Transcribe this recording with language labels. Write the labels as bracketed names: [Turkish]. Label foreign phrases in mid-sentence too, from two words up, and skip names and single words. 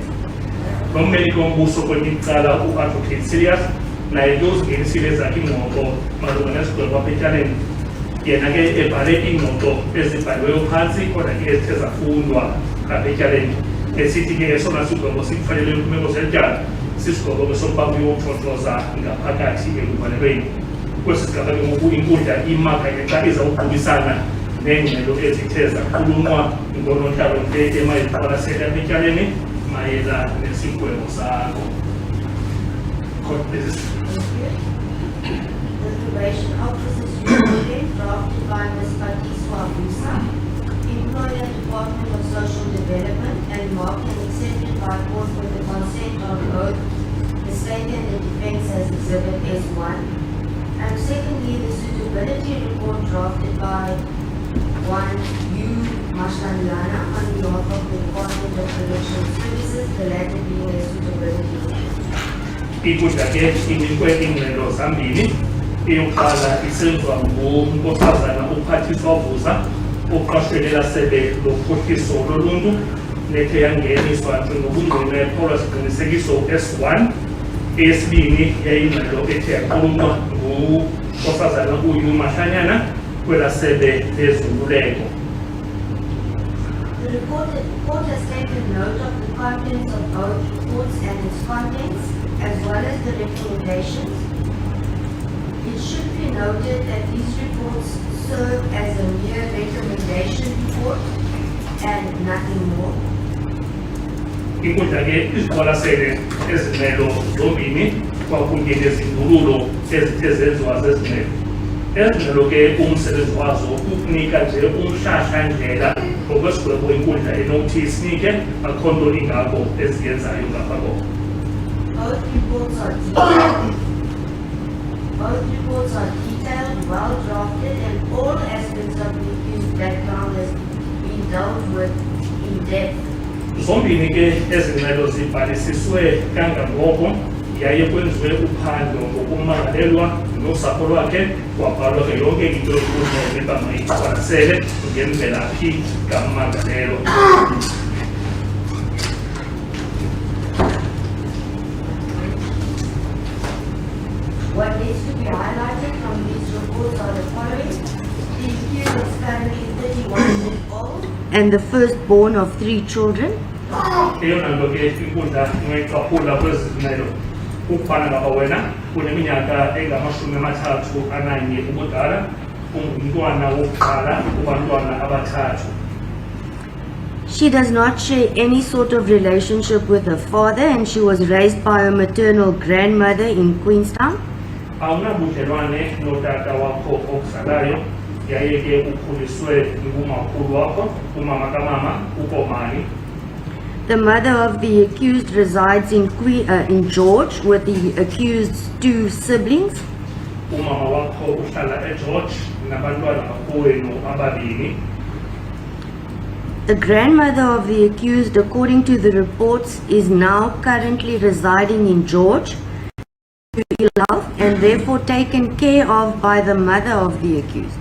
[Xhosa] Lo mmeli kombuso kwelinye icala u-Advocate Sillier naye ke uzingenisile zakhe iingxoxo malunga nesigwebo apha etyaleni, yena ke ebhale iingxoxo ezibhaliweyo phantsi kodwa ke ezithe zafundwa apha etyaleni, esithi ke esona sigwebo sikufanele kwimeko zetyala sisigwebo sokuba kuyothothoza ngaphakathi ekuvalelweni. Kwesi sigaba ke ngoku inkundla imaka ke xa izawuqubisana neengxelo ezithe zakhulunqwa ngonoontlalontle emayiqwalasele apha etyaleni mayela nesigwebo sakho. [English] Court, please. The probation officer's report drafted by Ms. Patiswa Abusa, employer Department of Social Development, and marked and accepted by court with the consent of both the state and the defense as Exhibit S1. And secondly, the suitability report drafted by one U. Mashandlana on behalf of the Department of Correctional Services, the latter being a suitability report. [Xhosa] Inkundla ke inikwe iingxelo zambini. Eyokuqala isenziwa ngunkosazana uPhathiswa Vuza, uqashwelela sebe lophuhliso loluntu, nethe yangeniswa njengobungqina epholwa siqinisekiso S1. Eyesibini yayingxelo ethe yaqulunqwa ngunkosazana uYu Mahlanyana kwela sebe lezoluleko. [English] The court has taken note of the contents of both reports and its contents, as well as the recommendations. It should be noted that these reports serve as a mere recommendation report and nothing more. [Xhosa] Inkundla ke iziqwalasele ezingxelo zombini kwakunye nezindululo ezithe zenziwa zezingxelo. Ezingxelo ke umsebenzi wazo kukunika nje umhlahlandlela ngokwesigwebo inkundla enokuthi isinike, akho nto ingako eziyenzayo ngapha koko. [English] Both reports are detailed, well drafted, and all aspects evidence of the accused background has been dealt with in depth. [Xhosa] Zombini ke ezingxelo zibhalisiswe kangangoko yaye kwenziwe uphando ngokumangalelwa nosapho lwakhe kwabhalwa ke yonke into yokuthi mayiqwalasele ngemvelaphi kamangalelwa. [English] What needs to be highlighted from these reports are the following. The accused is currently 31 years old and the firstborn of 3 children. [Xhosa] Eyona nto ke inkundla ingayicaphula kwezi zimelo ukufana ngaba wena uneminyaka engama-31 ubudala ungumntwana wokuqala kubantwana abathathu. [English] She does not share any sort of relationship with her father and she was raised by her maternal grandmother in Queenstown. [Xhosa] Awunabudlelwane notata wakho okuzalayo yaye ke ukhuliswe ngumakhulu wakho umama kamama ukomani. [English] The mother of the accused resides in George with the accused's 2 siblings. [Xhosa] Umama wakho uhlala eGeorge nabantwana bakowenu ababini. [English] The grandmother of the accused, according to the reports, is now currently residing in George due to ill health and therefore taken care of by the mother of the accused.